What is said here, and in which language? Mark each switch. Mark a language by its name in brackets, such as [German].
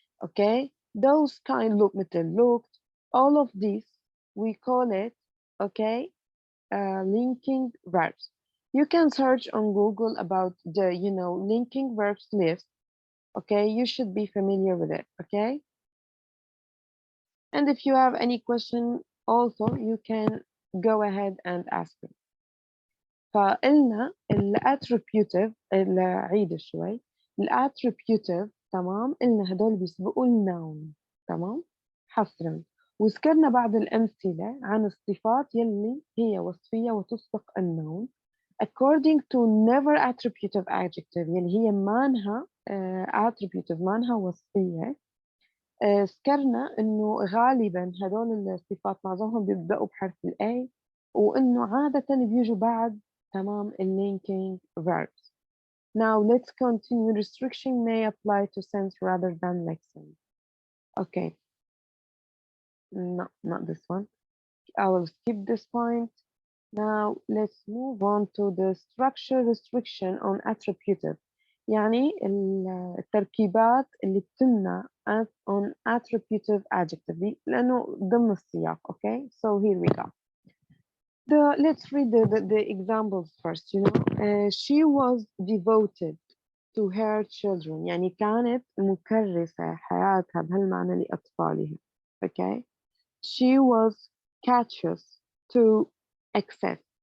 [English] Okay, those kind look, [Arabic] مثل [English] looked. All of these we call it, okay, linking verbs. You can search on Google about the linking verbs list. Okay, you should be familiar with it. Okay, and if you have any question also, you can go ahead and ask me. [Arabic] فقلنا الاتريبيوتيف، عيد شوي. الاتريبيوتيف تمام، قلنا هدول بيسبقوا النون تمام حصرا. وذكرنا بعض الأمثلة عن الصفات يلي هي وصفية وتسبق النون [English] according to never attributive adjective [Arabic] يلي هي مانها attributive، مانها وصفية. ذكرنا إنه غالبا هدول الصفات معظمهم بيبدأوا بحرف ال A، وإنه عادة بيجوا بعد تمام [English] linking verbs. Now let's continue. Restriction may apply to sense rather than lexeme. Okay. No, not this one. I will skip this point. Now let's move on to the structure restriction on attributive. [Arabic] يعني التركيبات اللي بتمنع [English] on attributive adjective [Arabic] لأنه ضمن السياق. [English] Okay, so here we go. Let's read the examples first. She was devoted to her children. [Arabic] يعني كانت مكرسة حياتها بهالمعنى لأطفالها. [English] Okay. She was cattious to excess.